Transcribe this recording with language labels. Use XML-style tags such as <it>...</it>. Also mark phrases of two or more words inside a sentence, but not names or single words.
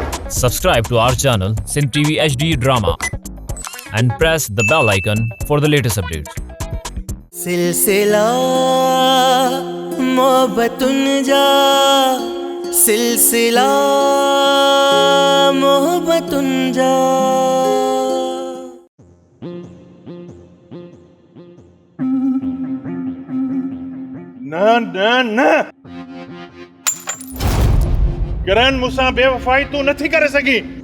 <en>Subscribe to our channel Sindh TV HD Drama and press the bell icon for the latest updates.</en> <sd>सिलसिला मोहब्बतुन जा सिलसिला मोहब्बतुन जा। न न न किरण मूंसां बेवफ़ाई तूं नथी करे सघीं।</sd>